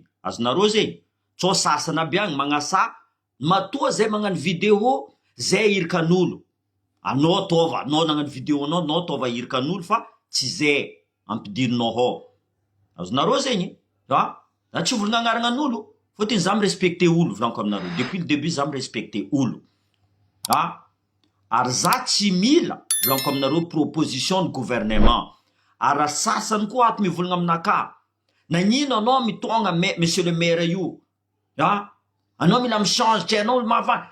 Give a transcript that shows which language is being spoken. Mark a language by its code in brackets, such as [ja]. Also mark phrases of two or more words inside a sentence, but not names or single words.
[mg] Azonareo zegny, tsao sasana aby agny magnasa matoa zay magnano vidéo zay hirika an'olo. Anao tova, anao nagnano vidéo anao tova hirika an'olo fa tsy zay ampidirinao ao. Azonareo zegny, za tsy volagna agnarana an'olo, fotiny za mirespecte olo volaniko aminareo. [fr] Depuis le début [mg] za mirespecte olo. Ary za tsy mila volaniko aminareo [fr] proposition de gouvernement. [mg] Ary raha sasany koa ato mivolagna aminaka, nagnino anao mitonga [fr] monsieur le maire [mg] io? Anao mila michange tsy anao olo mavana.